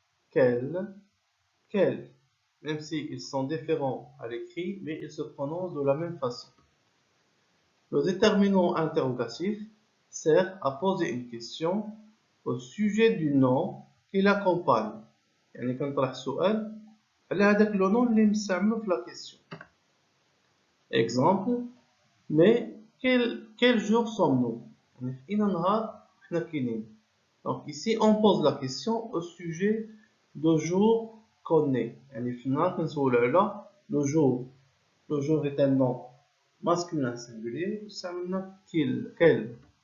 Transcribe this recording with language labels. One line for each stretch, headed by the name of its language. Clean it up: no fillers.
French: Quel, même s'ils sont différents à l'écrit, mais ils se prononcent de la même façon. Le déterminant interrogatif sert à poser une question au sujet du nom qui l'accompagne.
Arabic: يعني كنطرح سؤال على هذاك لو نون اللي نستعملو في لا كيسيون.
French: Exemple, mais quel jour sommes-nous?
Arabic: يعني في أي نهار حنا كاينين.
French: Donc ici on pose la question au sujet de jour qu'on est.
Arabic: يعني في النهار كنسولو على le jour.
French: Le jour est un nom masculin singulier.
Arabic: استعملنا
French: quel.